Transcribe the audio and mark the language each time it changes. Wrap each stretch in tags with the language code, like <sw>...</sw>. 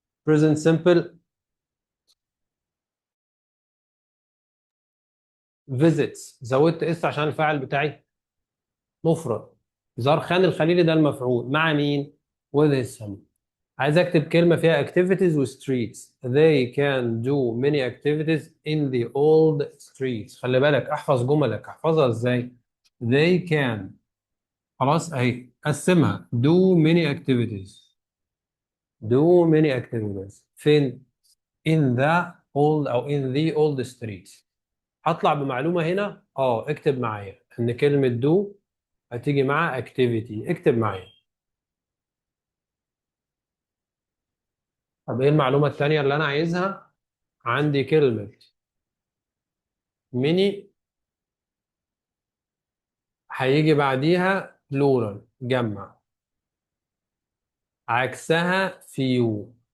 <en>present simple visits،</en> <ar>زودت اس عشان الفاعل بتاعي مفرد. زار خان الخليلي ده المفعول مع مين؟</ar> <en>with his family.</en> <ar>عايز اكتب كلمة فيها activities و streets.</ar> <en>they can do many activities in the old streets.</en> <ar>خلي بالك احفظ جملك. احفظها ازاي؟</ar> <en>they can،</en> <ar>خلاص اهي قسمها</ar> <en>do many activities. do many activities فين؟ in the old أو in the old streets.</en> <ar>هطلع بمعلومة هنا، اكتب معايا إن كلمة do هتيجي مع activity. اكتب معايا. طب إيه المعلومة التانية اللي أنا عايزها؟ عندي كلمة mini هيجي بعديها plural جمع، عكسها few.</ar>